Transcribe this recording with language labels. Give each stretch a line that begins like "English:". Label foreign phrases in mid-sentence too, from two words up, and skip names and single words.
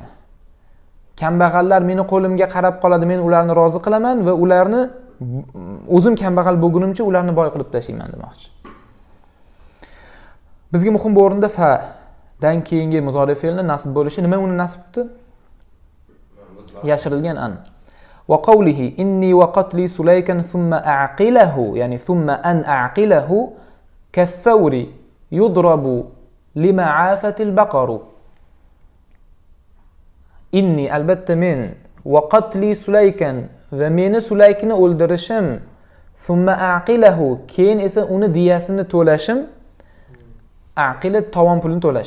Uzbek: Kambag'allar meni qo'limga qarab qoladi, men ularni rozi qilaman va ularni o'zim kambag'al bo'lgunimcha ularni boy qilib tashlayman demoqchi. Bizga muhim bu o'rinda fa dan keyingi muzori fe'lni nasb bo'lishi. Nima uni nasb qildi? Yashirilgan an.
Arabic: وقوله إني وقتلي سليكا ثم أعقله يعني ثم أن أعقله كالثور يضرب لما عافت البقر.
Uzbek: Inni albatta men
Arabic: وقتلي سليكا
Uzbek: va meni sulaykni o'ldirishim,
Arabic: ثم أعقله
Uzbek: keyin esa uni diyasini to'lashim, aqila tovon pulini to'lash.